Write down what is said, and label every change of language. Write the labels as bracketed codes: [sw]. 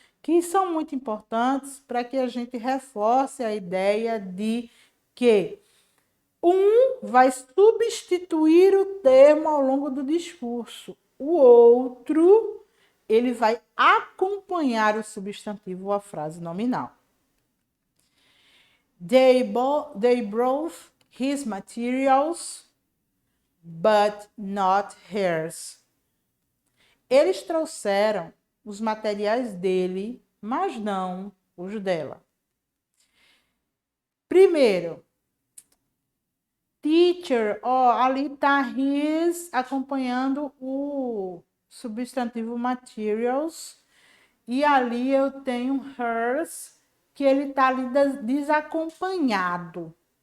[pt] Que são muito importantes para que a gente reforce a ideia de que um vai substituir o termo ao longo do discurso. O outro, ele vai acompanhar o substantivo ou a frase nominal. [en] They brought his materials, but not hers. [pt] Eles trouxeram os materiais dele, mas não os dela. Primeiro, teacher, ali está his acompanhando o substantivo materials, e ali eu tenho hers, que ele está ali desacompanhado.